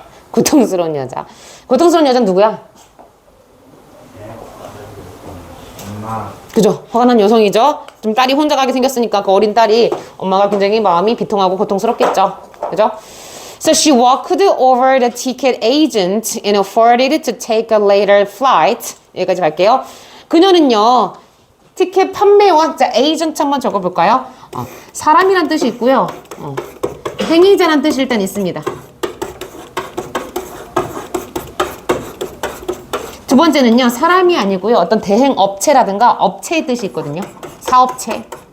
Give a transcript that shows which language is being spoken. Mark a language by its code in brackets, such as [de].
[ko] 고통스러운 여자. 고통스러운 여자는 누구야? 엄마. 그죠? 화가 난 여성이죠? 좀 딸이 혼자 가게 생겼으니까 그 어린 딸이 엄마가 굉장히 마음이 비통하고 고통스럽겠죠? 그죠? [en] So she walked over the ticket agent and afforded to take a later flight. [ko] 여기까지 갈게요. 그녀는요, 티켓 판매원, 자, 에이전트 한번 적어볼까요? 사람이란 뜻이 있고요. 행위자란 뜻이 일단 있습니다. 두 번째는요, 사람이 아니고요. 어떤 대행 업체라든가 업체의 뜻이 있거든요. 사업체.